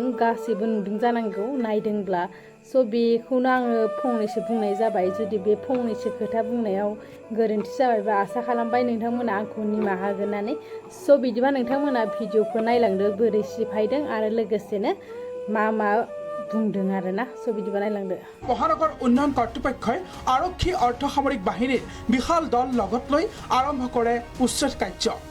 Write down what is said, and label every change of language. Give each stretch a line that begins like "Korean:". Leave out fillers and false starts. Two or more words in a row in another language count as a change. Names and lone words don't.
Bodo: गासैबो नुदों जानांगौ नायदोंब्ला। स' बेखौनो आङो फंनैसो बुंनाय जाबाय। जुदि बे फंनैसो खोथा बुंनायाव गोरोन्थि जाबायबा आसा खालामबाय नोंथांमोना आंखौ निमाहा होगोननानै। स' बिदिबा नोंथांमोना भिडिअ'खौ नायलांदो बोरै सिफायदों आरो लोगोसेनो मा बुंदों आरोना। स' बिदिबा नायलांदो।
Assamese: মহানগৰ উন্নয়ন কৰ্তৃপক্ষই আৰক্ষী অৰ্ধসামৰিক বাহিনীৰ বিশাল দল লগত লৈ আৰম্ভ কৰে উচ্ছেদ কাৰ্য।